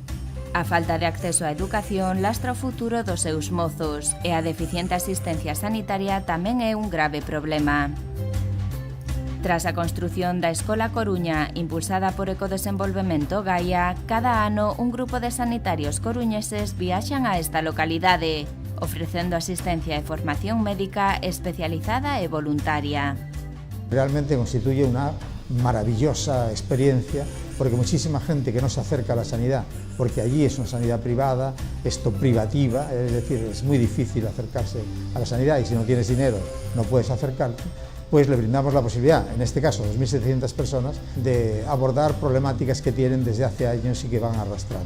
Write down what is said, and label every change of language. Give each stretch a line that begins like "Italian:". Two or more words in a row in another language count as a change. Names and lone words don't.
Galician: A falta de acceso á educación lastra o futuro dos seus mozos e a deficiente asistencia sanitaria tamén é un grave problema. Tras a construción da Escola Coruña, impulsada por Ecodesenvolvemento Gaia, cada ano un grupo de sanitarios coruñeses viaxan a esta localidade, ofrecendo asistencia e formación médica especializada e voluntaria.
Spanish: Realmente constituye una maravillosa experiencia porque muchísima gente que no se acerca a la sanidad, porque allí es una sanidad privada, esto privativa, es decir, es muy difícil acercarse a la sanidad y si no tienes dinero no puedes acercarte, pues le brindamos la posibilidad, en este caso 2.700 personas, de abordar problemáticas que tienen desde hace años y que van arrastrando.